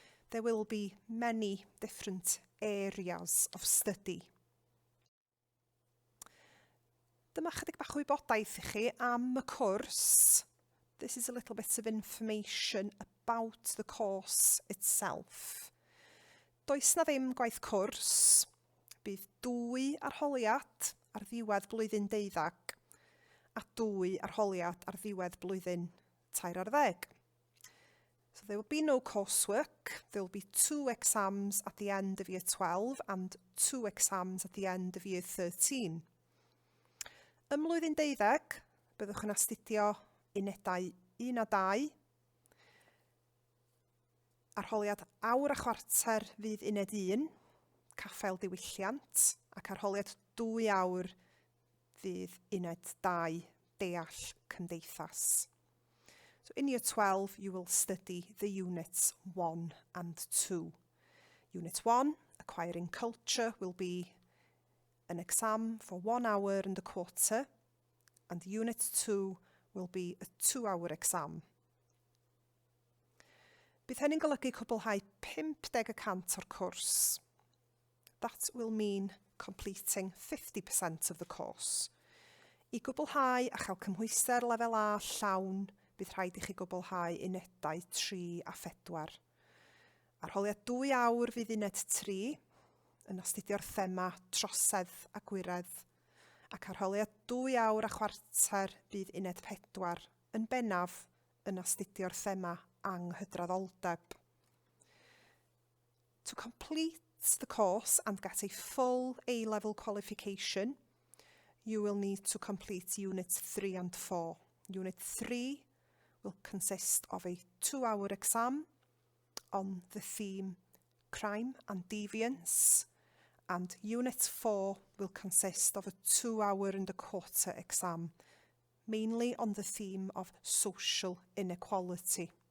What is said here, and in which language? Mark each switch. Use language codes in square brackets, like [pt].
[en] There will be many different areas of study. [cy] Dyma chydig bach o wybodaeth i chi am y cwrs. [en] This is a little bit of information about the course itself. [cy] Does na ddim gwaith cwrs. Bydd 2 arholiad ar ddiwedd blwyddyn 12 a 2 arholiad ar ddiwedd blwyddyn 13. [en] So there will be no coursework. There will be 2 exams at the end of year 12 and 2 exams at the end of year 13. [cy] Ym mlwyddyn 12, byddwch yn astudio unedau 1 a 2. Arholiad awr a chwarter fydd uned 1, caffael diwylliant, ac arholiad 2 awr fydd uned 2, deall cymdeithas. [en] So in year 12, you will study the units 1 and 2. Unit 1, acquiring culture, will be an exam for 1 hour and a quarter, and unit 2 will be a 2-hour exam. [cy] Bydd hynny'n golygu cwblhau 50% o'r cwrs. [en] That will mean completing 50% of the course. [cy] I gwblhau a chael cymhwyster lefel A llawn, bydd rhaid i chi gwblhau unedau 3 a 4. Arholiad 2 awr fydd uned 3 yn astudio'r thema trosedd a gwiredd, ac arholiad 2 awr a chwarter bydd uned 4 yn bennaf yn astudio'r thema anghydraddoldeb. [en] To complete the course and get a full A-level qualification, you will need to complete Units 3 and 4. Unit 3 will consist of a 2-hour exam on the theme Crime and Deviance, and Unit 4 will consist of a 2-hour and a quarter exam, mainly on the theme of social inequality.